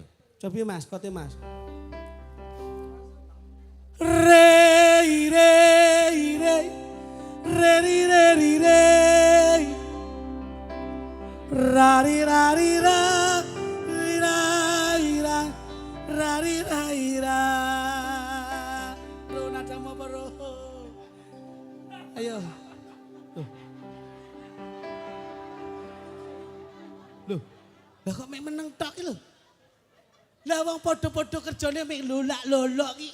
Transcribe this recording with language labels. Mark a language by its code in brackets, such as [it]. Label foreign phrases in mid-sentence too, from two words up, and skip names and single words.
[jv] Coba Mas, kote Mas. Re re re re re re re ra ri ra ri ra ri ra ri ra ra ri ra ri ra. [id] Bro nadamu apa bro? Ayo. [jv] Loh, lah kok mek meneng tok iki lho. Lah wong padha-padha kerjane mek lolak-lolok iki.